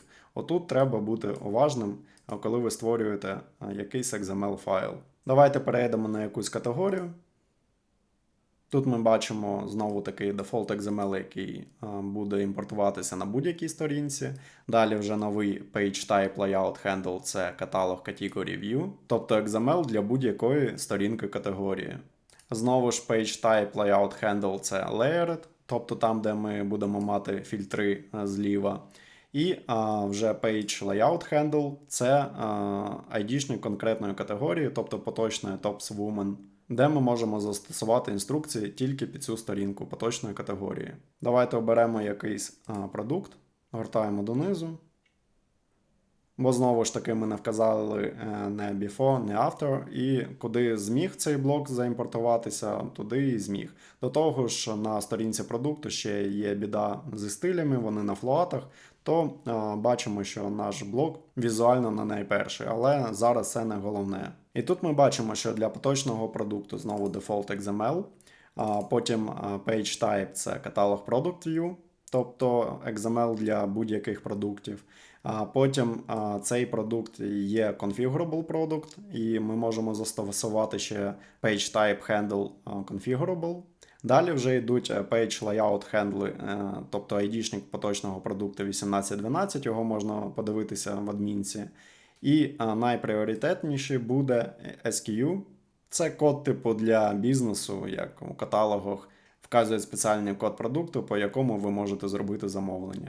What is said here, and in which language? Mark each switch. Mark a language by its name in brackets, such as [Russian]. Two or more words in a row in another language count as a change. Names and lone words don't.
[Ukrainian] Отут треба бути уважним, коли ви створюєте якийсь XML файл. Давайте перейдемо на якусь категорію. Тут ми бачимо знову такий [English] default XML, [Ukrainian] який буде імпортуватися на будь-якій сторінці. Далі вже новий [English] page type layout handle – [Ukrainian] це каталог [English] category view, [Ukrainian] тобто XML для будь-якої сторінки категорії. Знову ж [English] page type layout handle – [Ukrainian] це layered, тобто там, де ми будемо мати фільтри зліва. І вже [English] page layout handle – [Ukrainian] це ID-шник конкретної категорії, тобто поточної Tops Woman, де ми можемо застосувати інструкції тільки під цю сторінку поточної категорії. Давайте оберемо якийсь продукт, гортаємо донизу. Бо знову ж таки ми не вказали не before, не after, і куди зміг цей блок заімпортуватися, туди і зміг. До того ж, на сторінці продукту ще є біда зі стилями, вони на флуатах, то бачимо, що наш блок візуально не найперший, але зараз це не головне. І тут ми бачимо, що для поточного продукту знову [English] default XML, [Ukrainian] потім [English] page type [Ukrainian] – це каталог [English] product view, [Ukrainian] тобто XML для будь-яких продуктів. Потім цей продукт є [English] configurable product, [Ukrainian] і ми можемо застосувати ще [English] page type handle configurable. [Ukrainian] Далі вже йдуть [English] page layout handle, [Ukrainian] тобто ID-шник поточного продукту 1812, його можна подивитися в адмінці. І найпріоритетніший буде SKU. Це код типу для бізнесу, як у каталогах вказує спеціальний код продукту, по якому ви можете зробити замовлення.